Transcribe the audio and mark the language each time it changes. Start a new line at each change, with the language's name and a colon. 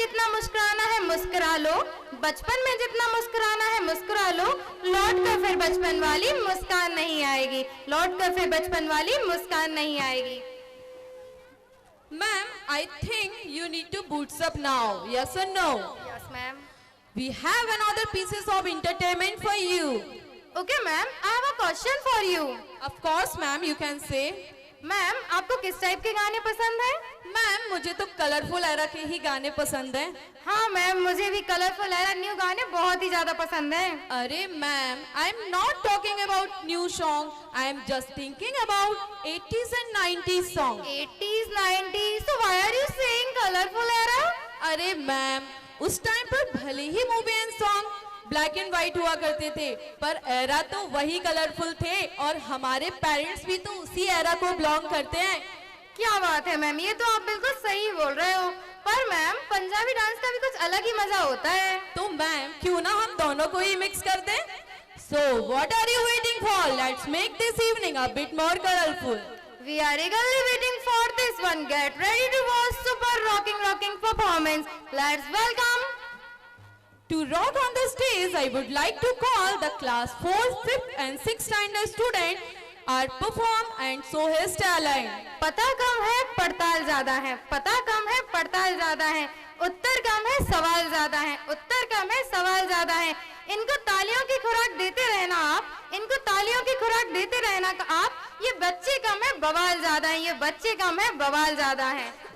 Hindi: मुस्कुराना है मुस्कुरा लो, बचपन में जितना मुस्कुराना है मुस्कुरा लो, लौट कर फिर बचपन वाली मुस्कान नहीं आएगी, लौट कर फिर बचपन वाली मुस्कान नहीं आएगी।
English: Ma'am, I think you need to boots up now. Yes or no? Yes, ma'am. We have another pieces of entertainment for you. Okay, ma'am. I have a question for you. Of course, ma'am, you can say.
Hindi: Ma'am, आपको किस type के गाने पसंद हैं? Ma'am, मुझे तो colourful era के ही गाने पसंद हैं। हाँ मैम, मुझे भी कलरफुल एरा न्यू गाने बहुत ही ज्यादा पसंद हैं।
English: अरे ma'am, I am not talking about new song, I am just thinking about 80s and 90s song. 80s, 90s, so why are you saying colorful era?
Hindi: अरे मैम, उस टाइम पर भले ही
English: movie and song black and white
Hindi: हुआ करते थे, पर era तो वही कलरफुल थे और हमारे पेरेंट्स भी तो उसी एरा को बिलोंग करते हैं। क्या बात है मैम, ये तो आप बिल्कुल सही बोल रहे हो, पर मैम पंजाबी डांस का भी कुछ अलग ही मजा होता है। तो मैम, क्यों ना हम दोनों को ही मिक्स कर दें?
English: So what are you waiting for? Let's make this evening a bit more colorful. We are eagerly waiting for this one. Get ready to watch super rocking performance. Let's welcome. To rock on the stage, I would like to call the class 4th, 5th and 6th standard student are perform and show his talent.
Hindi: पता कम है पड़ताल ज्यादा है, पता कम है पड़ताल ज्यादा है, उत्तर कम है सवाल ज्यादा है, उत्तर कम है सवाल ज्यादा है। इनको तालियों की खुराक देते रहना आप, इनको तालियों की खुराक देते रहना आप। ये बच्चे कम है बवाल ज्यादा है, ये बच्चे कम है बवाल ज्यादा है।